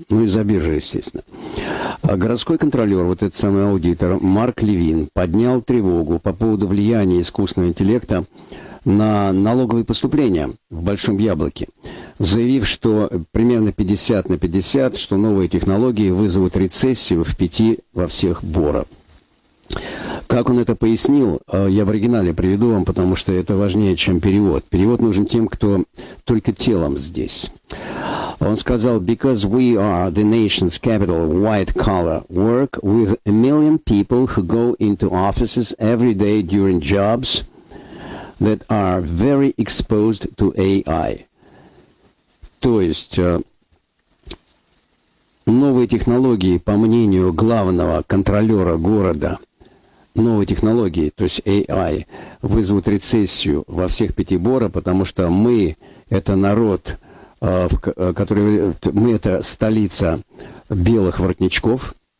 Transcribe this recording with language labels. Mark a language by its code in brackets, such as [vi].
[ru] Ну и за биржей, естественно. А городской контролер, вот этот самый аудитор, Марк Левин, поднял тревогу по поводу влияния искусственного интеллекта на налоговые поступления в Большом Яблоке, заявив, что примерно 50 на 50, что новые технологии вызовут рецессию в 5 во всех борах. Как он это пояснил, я в оригинале приведу вам, потому что это важнее, чем перевод. Перевод нужен тем, кто только телом здесь. Он сказал, [en] «Because we are the nation's capital, white-collar work, with a million people who go into offices every day during jobs that are very exposed to AI». [ru] То есть новые технологии, по мнению главного контролера города, новые технологии, то есть AI, вызовут рецессию во всех пяти борах, потому что мы это народ, который, мы это столица белых воротничков.